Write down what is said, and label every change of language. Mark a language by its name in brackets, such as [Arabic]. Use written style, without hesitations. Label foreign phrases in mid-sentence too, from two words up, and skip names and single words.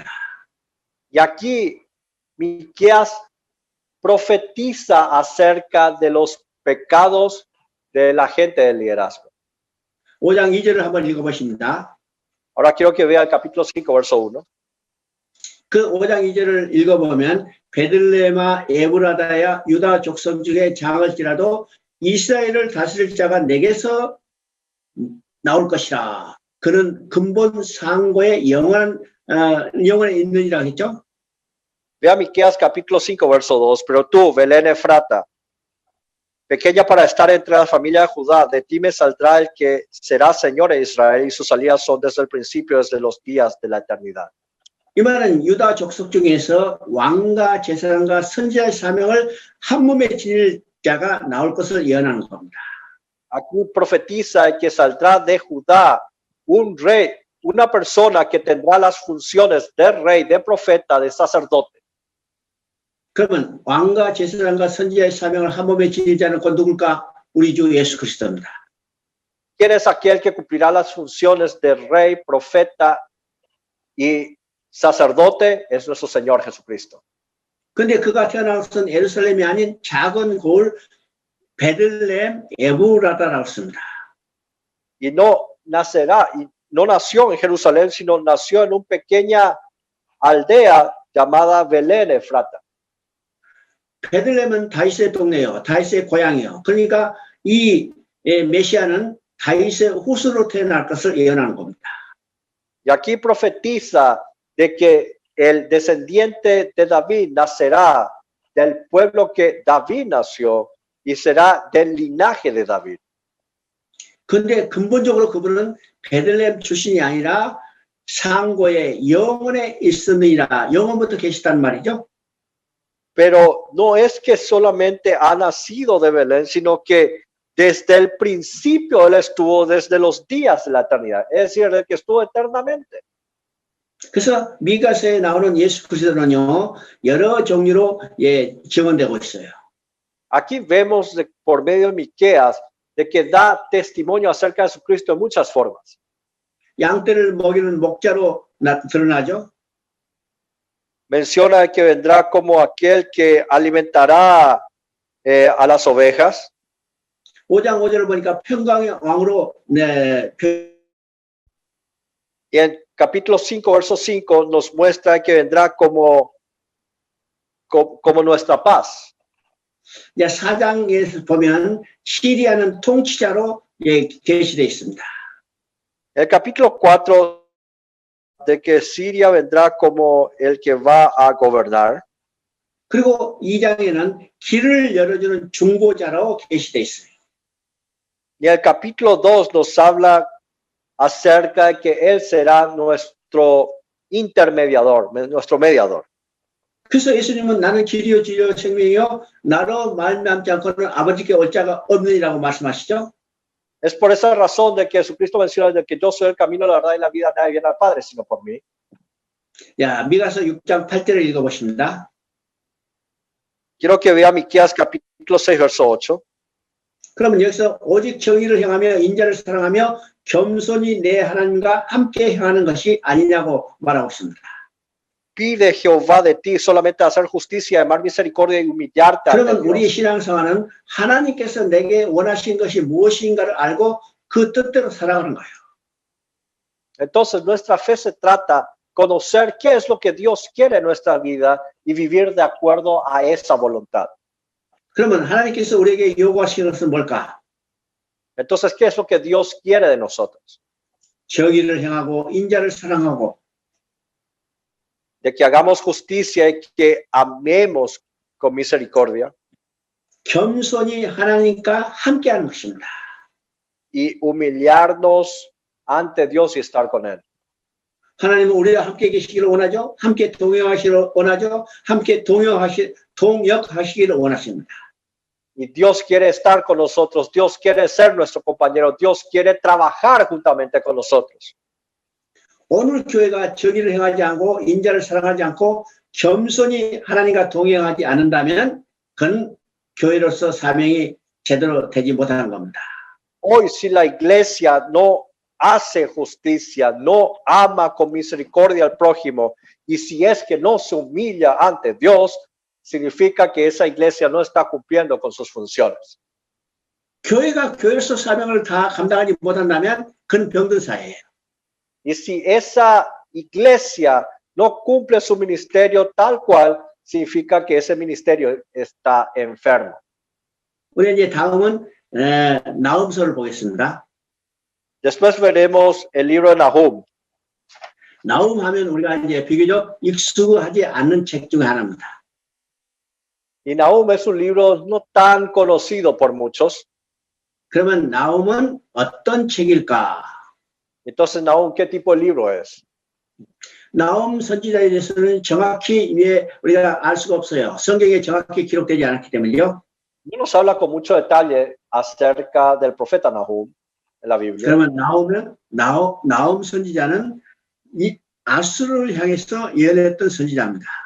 [Spanish] Y aquí Miqueas profetiza acerca de los pecados de la gente del liderazgo. [Korean] 5장 2절을 한번 읽어보십니다. [Spanish] Ahora quiero que vea el capítulo 5, verso 1. [Korean] 그 5장 2절을 읽어보면 베들레헴아 에브라다야 유다 족속 중에 장할지라도 이스라엘을 다스릴 자가 내게서 나올 것이라. 그는 근본 상고의 영원에 있느니라 했죠. [Spanish] Vea Miqueas capítulo 5, verso 2. Pero tú, Belén Efrata, pequeña para estar entre la familia de Judá, de ti me saldrá el que será Señor de Israel, y sus salidas son desde el principio, desde los días de la eternidad. [Korean] 이 말은 유다 족속 중에서 왕과 제사장과 선지자의 사명을 한 몸에 지닐 자가 나올 것을 예언하는 겁니다. [Spanish] Aquí profetiza que saldrá de Judá un rey, una persona que tendrá las funciones de rey, de profeta, de sacerdote. [Korean] 그러면 왕과 제사장과 선지자의 사명을 한 몸에 지닐 자는 곧 누굴까? 우리 주 예수 그리스도입니다. [Spanish] ¿Quién es aquel que cumplirá las funciones de rey, profeta y sacerdote? Es nuestro Señor Jesucristo. [Korean] 근데 그가 태어난 것은 예루살렘이 아닌 작은 고을 베들레헴 에브라다라고 씁니다. [Spanish] Y no nació en Jerusalén, sino nació en una pequeña aldea llamada Belén Efrata. [Korean] 베들레헴은 다윗의 동네요. 다윗의 고향이요. 그러니까 이 메시아는 다윗의 후손으로 태어날 것을 예언하는 겁니다. [Spanish] Y aquí profetiza de que el descendiente de David nacerá del pueblo que David nació y será del linaje de David. [Korean] 근데 근본적으로 그분은 베들레헴 출신이 아니라 상고의 영원에 있었느니라. 영원부터 계시단 말이죠. [Spanish] Pero no es que solamente ha nacido de Belén, sino que desde el principio él estuvo desde los días de la eternidad, es decir, el que estuvo eternamente. [Korean] 그래서 미가서에 나오는 예수 그리스도는요, 여러 종류로 증언되고 있어요. [Spanish] Aquí vemos por medio de Miqueas de que da testimonio acerca de Jesucristo de muchas formas. [Korean] 양떼를 먹이는 목자로 드러나죠. [Spanish] Menciona que vendrá como aquel que alimentará a las ovejas. [Korean] 5장 5절을 보니까 평강의 왕으로 [Spanish] Y en capítulo 5, verso 5 nos muestra que vendrá como nuestra paz. [Korean] 4장에서 보면 시리아는 통치자로 계시되어 있습니다. [Spanish] El capítulo 4 de que Siria vendrá como el que va a gobernar. [Korean] 그리고 2장에는 길을 열어주는 중보자로 계시되어 있어요. [Spanish] Y el capítulo 2 nos habla acerca de que él será nuestro intermediador, nuestro mediador. [Korean] 그래서 예수님은 나는 길이요 진리요 생명이요 나로 말미암지 않고는 아버지께 올 자가 없느니라고 말씀하시죠. [Spanish] Es por esa razón de que Jesucristo menciona de que yo soy el camino, la verdad y la vida, nadie viene al Padre sino por mí. [Korean] 야, 미가서 6장 8절을 읽어보십니다. [Spanish] Quiero que vea Miqueas capítulo 6 verso 8. [Korean] 그러면 여기서 오직 정의를 행하며 인자를 사랑하며 겸손히 내 하나님과 함께 행하는 것이 아니냐고 말하고 있습니다. [Spanish] Pide Jehová de ti solamente hacer justicia, amar misericordia y humillarte. [Korean] 그러면 우리의 신앙생활은 하나님께서 내게 원하신 것이 무엇인가를 알고 그 뜻대로 살아가는 거예요. [Spanish] Entonces nuestra fe se trata conocer qué es lo que Dios quiere en nuestra vida y vivir de acuerdo a esa voluntad. [Korean] 그러면 하나님께서 우리에게 요구하시는 것은 뭘까? [Spanish] Entonces, ¿qué es lo que Dios quiere de nosotros? [Korean] 정의를 행하고 인자를 사랑하고 [Spanish] De que hagamos justicia y que amemos con misericordia. [Korean] 겸손히 하나님과 함께하는 것입니다. Y humillarnos ante Dios y estar con Él. 하나님은 우리와 함께 계시기를 원하죠. 함께 동역하시기를 원하죠. 함께 동역하시기를 원하십니다. [Spanish] Y Dios quiere estar con nosotros. Dios quiere ser nuestro compañero. Dios quiere trabajar juntamente con nosotros. [Korean] 오늘 교회가 정의를 행하지 않고 인자를 사랑하지 않고 겸손히 하나님과 동행하지 않는다면 그건 교회로서 사명이 제대로 되지 못하는 겁니다. [Spanish] Hoy si la iglesia no hace justicia, no ama con misericordia al prójimo, y si es que no se humilla ante Dios, significa que esa iglesia no está cumpliendo con sus funciones. [Korean] 교회가 교회로서 사명을 다 감당하지 못한다면 그건 병든 사회예요. [Spanish] Y si esa iglesia no cumple su ministerio tal cual, significa que ese ministerio está enfermo. [Korean] 우리 이제 다음은 나훔서를 보겠습니다. [Spanish] Después veremos el libro de Nahum. [Korean] 나훔 하면 우리가 이제 비교적 익숙하지 않는 책 중에 하나입니다. [Spanish] Y Nahum es un libro no tan conocido por muchos. [Korean] 그러면 나훔은 어떤 책일까? [Spanish] Entonces, Nahum, ¿qué tipo de libro es? [Korean] 나훔 선지자에 대해서는 정확히 우리가 알 수가 없어요. 성경에 정확히 기록되지 않았기 때문에요. [Spanish] No nos habla con mucho detalle acerca del profeta Nahum en la Biblia. [Korean] 그러면 나훔 선지자는 이 아수르를 향해서 예언했던 선지자입니다.